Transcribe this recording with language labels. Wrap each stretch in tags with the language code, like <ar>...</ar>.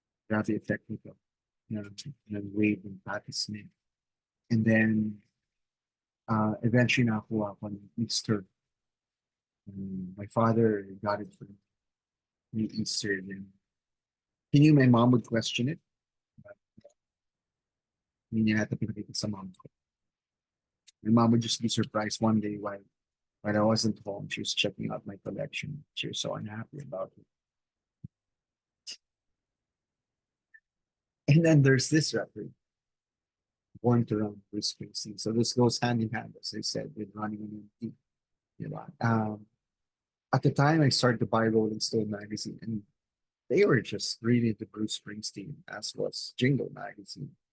<en>Grabe technical. And Wade and Patti Smith. And then eventually</en> <tl>nakakuha ko ng</tl> <en>Easter. My father got it for me Easter. And he knew my mom would question it.</en> <tl>But hindi niya yata pinakita sa mom ko.</tl> <en>My mom would just be surprised one day while I wasn't home. She was checking out my collection. She was so unhappy about it. And then there's this record, Born to Run, Bruce Springsteen. So this goes hand in hand, as I said, with Running on Empty. You know, at the time, I started to buy Rolling Stone magazine, and they were just really into Bruce Springsteen, as was Jingle magazine.</en>